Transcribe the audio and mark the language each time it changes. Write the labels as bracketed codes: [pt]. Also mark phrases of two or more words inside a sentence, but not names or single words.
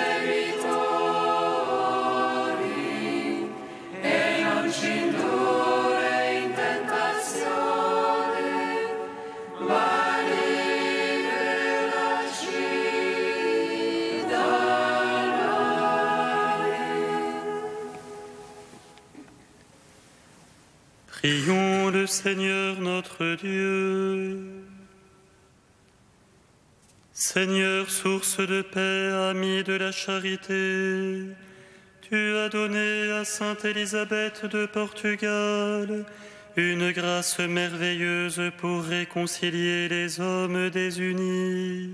[it] debitori, e non ci indurre in tentazione, ma liberaci dal male. [fr] Prions le Seigneur notre Dieu. Seigneur, source de paix, ami de la charité, tu as donné à Sainte Élisabeth de Portugal une grâce merveilleuse pour réconcilier les hommes désunis.